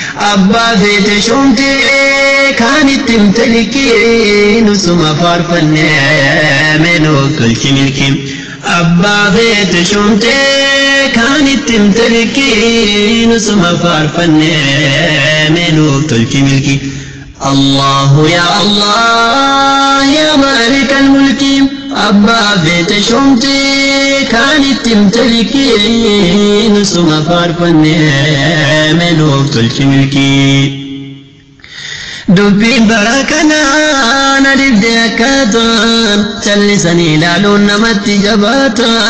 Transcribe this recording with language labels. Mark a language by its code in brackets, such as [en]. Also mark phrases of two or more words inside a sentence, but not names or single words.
[om] Abbaa feete shumte kaan itti himte likkii, nusuma faarfannee mee nuuf tolchi milki. Abbaa feete shumte kaan itti himte likkii, nusuma faarfannee mee nuuf tolchi milki. [ar] الله يا الله يا مالك الملك. [om] Abbaa feete shumte kaan itti himte likkii, nusuma faarfannee mee nuuf tolchi milki. Dubbiin bara kanaa na dibde akkaataa, callisanii ilaaluun namatti jabaata.